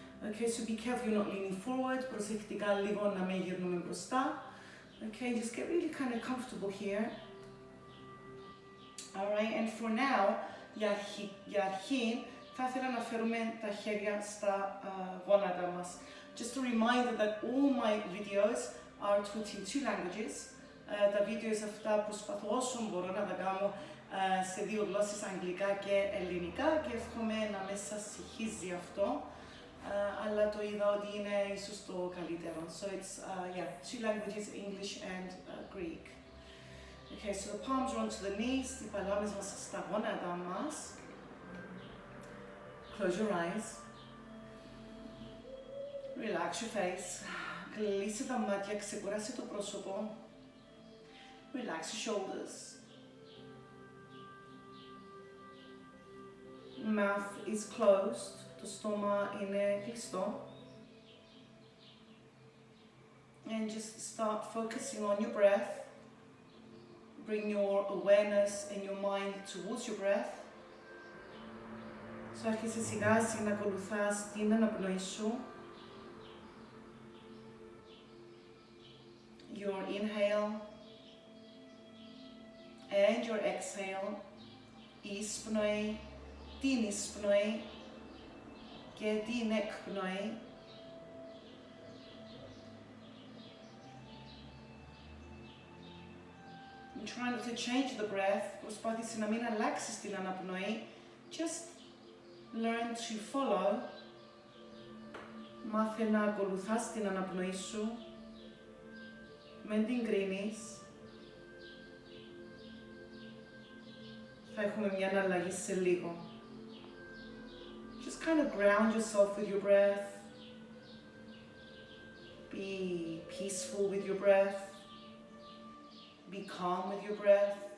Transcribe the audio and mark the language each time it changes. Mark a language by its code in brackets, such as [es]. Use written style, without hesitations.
[en] Okay, so be careful you're not leaning forward. [el] Προσεκτικά λίγο να μην γυρνούμε μπροστά. [en] Okay, just get really kind of comfortable here. All right, and for now, [el] για αρχή, θα ήθελα να φέρουμε τα χέρια στα γόνατα μας. [en] Just a reminder that all my videos are taught in 2 languages. [el] Τα βίντεο αυτά προσπαθώ όσο μπορώ να τα κάνω σε 2 γλώσσες, αγγλικά και ελληνικά και εύχομαι να με σας συγχύζει αυτό. Αλλά το είδα ότι είναι ίσως το καλύτερο. [en] So it's 2 languages, English and Greek. Okay, so the palms are onto the knees, [el] οι παλάμες μας στα γόνατα μας. [en] Close your eyes. Relax your face. [el] Κλείσε τα μάτια, ξεκουράσει το πρόσωπο. [en] Relax your shoulders. Mouth is closed. [el] Το στόμα είναι κλειστό. [en] And just start focusing on your breath. Bring your awareness and your mind towards your breath. [el] So άρχισε σιγά σιγά να ακολουθάς την αναπνοή σου. [en] Your inhale and your exhale. [el] Εισπνοή, την εισπνοή και την εκπνοή. [en] try not to change the breath, [el] προσπάθησε να μην αλλάξεις την αναπνοή, [en] just learn to follow. [el] Μάθε να ακολουθάς την αναπνοή σου, μην την κρίνεις. Θα έχουμε μια αλλαγή σε λίγο. [en] Just kind of ground yourself with your breath. Be peaceful with your breath. Be calm with your breath.